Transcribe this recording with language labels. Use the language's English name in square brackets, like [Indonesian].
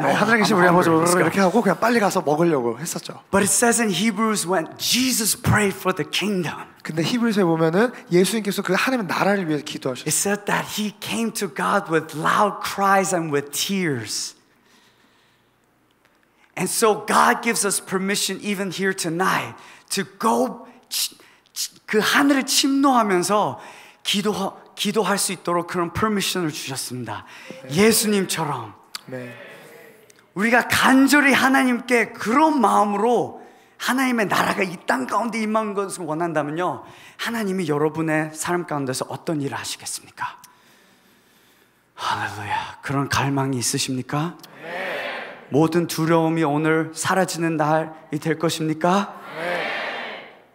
[Korean] 하늘에 계신 우리 아버지 이렇게 하고 그냥 빨리 가서 먹으려고 했었죠. [English] But it says in Hebrews when Jesus prayed for the kingdom, [Korean] 근데 히브리서에 보면은 예수님께서 그 하나님의 나라를 위해 기도하셨어요. [English] it said that he came to God with loud cries and with tears. And so God gives us permission even here tonight to go [Korean] 그 하늘을 침노하면서 기도할 수 있도록 그런 퍼미션을 주셨습니다. 예수님처럼 네. 우리가 간절히 하나님께 그런 마음으로 하나님의 나라가 이 땅 가운데 임한 것을 원한다면요, 하나님이 여러분의 삶 가운데서 어떤 일을 하시겠습니까? 할렐루야. 그런 갈망이 있으십니까? 네. 모든 두려움이 오늘 사라지는 날이 될 것입니까? 네.